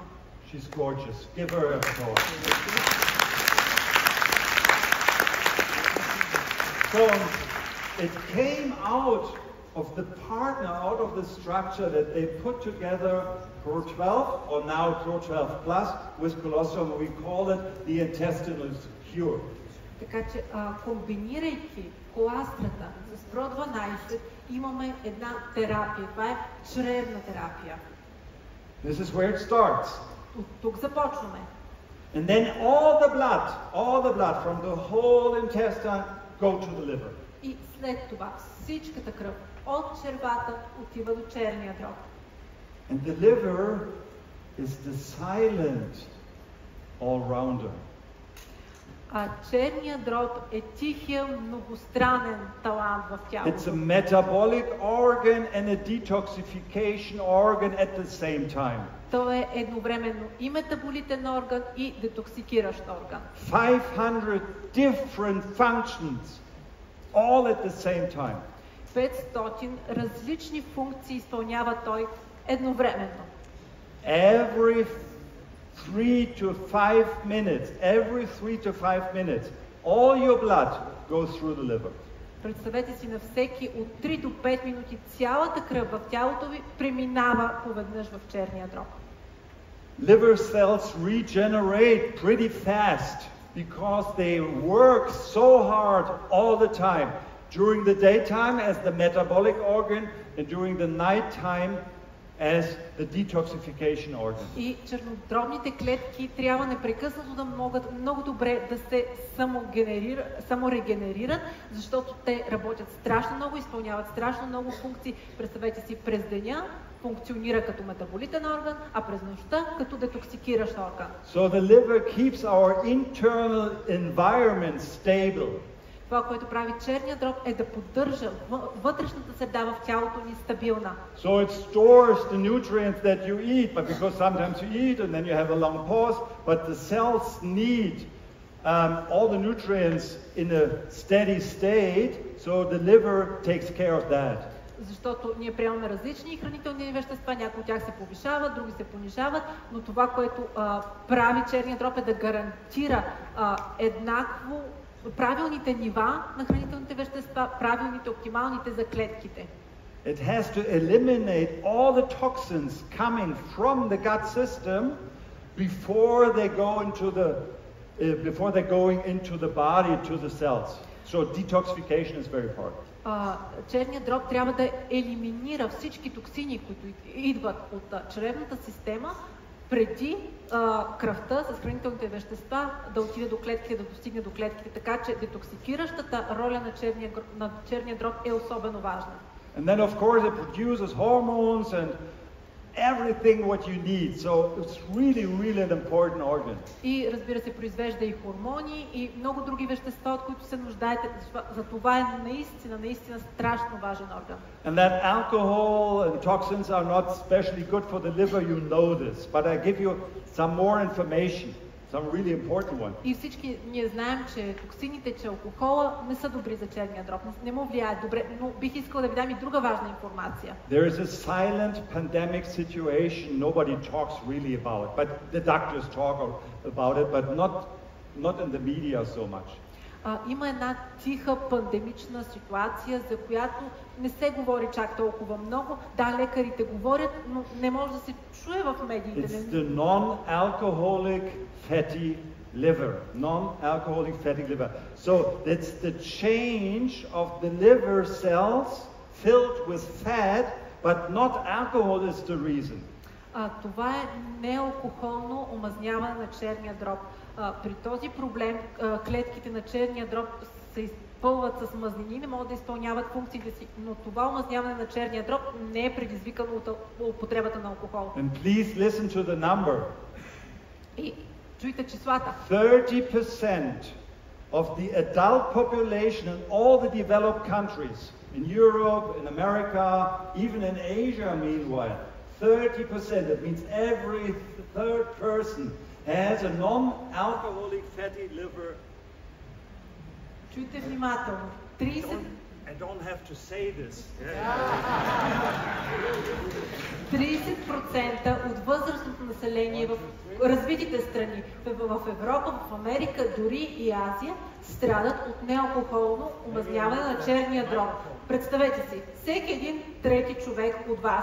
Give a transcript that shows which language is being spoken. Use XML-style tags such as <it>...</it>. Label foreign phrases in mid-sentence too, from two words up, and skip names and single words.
<en>She's gorgeous. Give her a applause. So it came out of the partner, out of the structure that they put together Pro-12, or now Pro-12 Plus, with colostrum. We call it the intestinal cure.</en> <bg>Така че, комбинирайки коластрата с Pro-12, имаме една терапия. Това е чревна терапия.</bg> <en>This is where it starts.</en> <bg>От тук започваме.</bg> <en>And then all the blood from the whole intestine go to the liver.</en> <bg>И след това всичката кръв от червата отива до черния дроб.</bg> <en>And the liver is the silent all-rounder.</en> <bg>А черният дроб е тихия, многостранен талант в тялото.</bg> <en>It's a metabolic organ and a detoxification organ at the same time.</en> <bg>Той е едновременно и метаболитен орган, и детоксикиращ орган.</bg> <en>500 different functions, all at the same time.</en> <bg>500 различни функции изпълнява той едновременно.</bg> <en>Every 3 to 5 minutes, all your blood goes through the liver.</en> <bg>Представете си, на всеки от 3 до 5 минути цялата кръв в тялото ви преминава поведнъж в черния дроб.</bg> <en>Liver cells regenerate pretty fast because they work so hard all the time. During the daytime as the metabolic organ, and during the night time as the detoxification organ.</en> <bg>И чернодробните клетки трябва непрекъснато да могат много добре да се саморегенерират, защото те работят страшно много, изпълняват страшно много функции. Представете си, през деня функционира като метаболитен орган, а през нощта като детоксикиращ орган.</bg> <en>So the liver keeps our internal environment stable.</en> <bg>Това, което прави черния дроб, е да поддържа вътрешната среда в тялото ни стабилна.</bg> <en>So it stores the nutrients that you eat, but because sometimes you eat and then you have a long pause, but the cells need all the nutrients in a steady state, so the liver takes care of that.</en> <bg>Защото ние приемаме различни хранителни вещества, някои от тях се повишават, други се понижават, но това, което прави черния дроб, е да гарантира еднакво правилните нива на хранителните вещества, правилните, оптималните за клетките.</bg> <en>It has to eliminate all the toxins coming from the gut system before they're going into the body, to the cells. So detoxification is very important.</en> <bg>Черният дроб трябва да елиминира всички токсини, които идват от чревната система, преди кръвта с хранителните вещества да отиде до клетките, да достигне до клетките. Така че детоксикиращата роля на черния дроб е особено важна.</bg> <en>And then of course it produces hormones and everything what you need. So it's really, really an important organ.</en> <bg>И разбира се, произвежда и хормони и много други вещества, от които се нуждаете. За това е наистина страшно важен орган.</bg> <en>And that alcohol and toxins are not especially good for the liver, you know this. But I give you some more information, some really important one.</en> <bg>И всички ние знаем, че токсините, че алкохола не са добри за черния дроб, не му влияят добре, но бих искала да ви дам и друга важна информация.</bg> <en>There is a silent pandemic situation nobody talks really about, but the doctors talk about it, but not in the media so much.</en> <bg>Има една тиха пандемична ситуация, за която не се говори чак толкова много. Да, лекарите говорят, но не може да се чуе в медиите.</bg> <en>It's the non-alcoholic fatty liver. Non-alcoholic fatty liver. So it's the change of the liver cells filled with fat, but not alcohol is the reason.</en> <bg>Това е неалкохолно омазняване на черния дроб. При този проблем клетките на черния дроб се изпълват с мазнини, не могат да изпълняват функциите си, но това омазняване на черния дроб не е предизвикано от употребата на алкохол.</bg> <en>And please listen to the number.</en> <bg>И чуйте числата.</bg> <en>30% of the adult population in all the developed countries, in Europe, in America, even in Asia meanwhile, 30%, that means every third person has a non-alcoholic fatty liver.</en> <bg>Чуйте внимателно. 30...</bg> <en>I don't have to say this.</en> <bg>30% от възрастното население в развитите страни, в Европа, в Америка, дори и Азия, страдат от неалкохолно омазняване на черния дроб. Представете си, всеки един трети човек от вас.</bg>